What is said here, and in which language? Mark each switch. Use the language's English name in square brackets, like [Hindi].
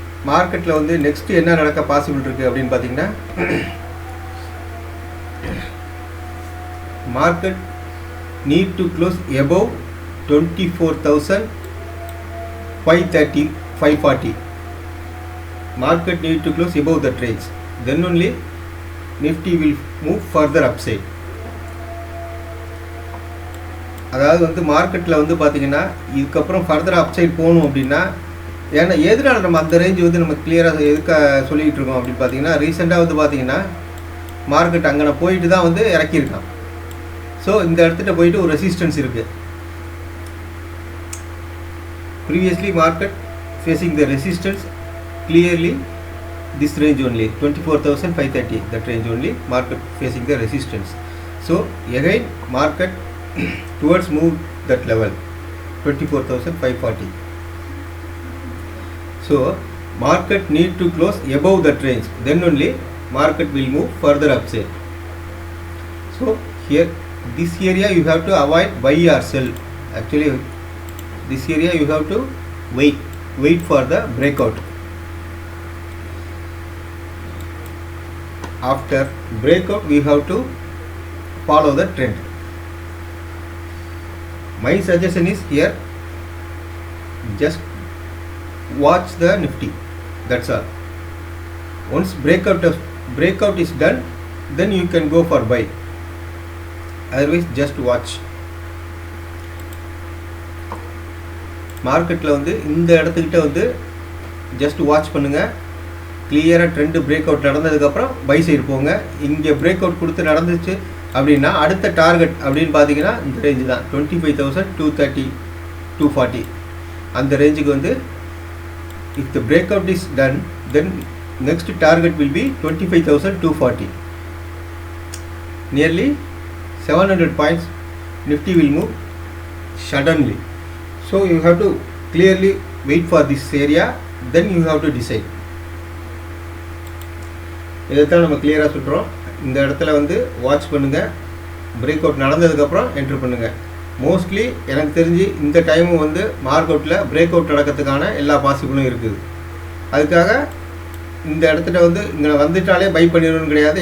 [Tamil] மார்க்கெட்டில் வந்து நெக்ஸ்ட்டு என்ன நடக்க பாசிபிள் இருக்குது அப்படின்னு பார்த்திங்கன்னா, [English] Market need to close above 24,530 540. Market need to close above that range, then only Nifty will move further upside. [Tamil] அதாவது வந்து மார்க்கெட்டில் வந்து பார்த்திங்கன்னா இதுக்கப்புறம் ஃபர்தர் அப்சைட் போகணும் அப்படின்னா, ஏன்னா எதனால நம்ம அந்த ரேஞ்சு வந்து நம்ம கிளியராக எதுக்காக சொல்லிகிட்டு இருக்கோம் அப்படின்னு பார்த்தீங்கன்னா, ரீசெண்டாக வந்து பார்த்திங்கன்னா மார்க்கெட் அங்கே போயிட்டு தான் வந்து இறக்கியிருக்கான். ஸோ இந்த இடத்துல போயிட்டு ஒரு ரெசிஸ்டன்ஸ் இருக்குது. [English] Previously market facing the resistance clearly this range only 24,530, that range only market facing the resistance. So again market towards move that level 24,540. So market need to close above that range, then only market will move further upside. So here this area you have to avoid buy or sell. Actually this area you have to wait for the breakout. After breakout we have to follow the trend. My suggestion is here, just watch the Nifty, that's all. Once breakout is done, then you can go for buy, otherwise just watch. [Tamil] மார்க்கெட்டில் வந்து இந்த இடத்துக்கிட்ட வந்து just watch பண்ணுங்கள். கிளியராக trend break out நடந்ததுக்கப்புறம் by side போங்க. இங்கே break out கொடுத்து நடந்துச்சு அப்படின்னா அடுத்த டார்கெட் அப்படின்னு பார்த்தீங்கன்னா இந்த ரேஞ்சு தான் 25,230 240. அந்த ரேஞ்சுக்கு வந்து [English] If the breakout is done, then next target will be 25,240. Nearly 700 points Nifty will move suddenly. So you have to clearly wait for this area, then you have to decide. [Tamil] இதைத்தான் நம்ம கிளியராக சொல்கிறோம். இந்த இடத்துல வந்து watch பண்ணுங்கள், break out நடந்ததுக்கப்புறம் enter பண்ணுங்கள். Mostly எனக்கு தெரிஞ்சு இந்த டைமும் வந்து மார்க்கெட்டில் பிரேக் அவுட் நடக்கிறதுக்கான எல்லா பாசிபிளும் இருக்குது. அதுக்காக இந்த இடத்துல வந்து இங்கே வந்துட்டாலே பை பண்ணிடணும்னு கிடையாது.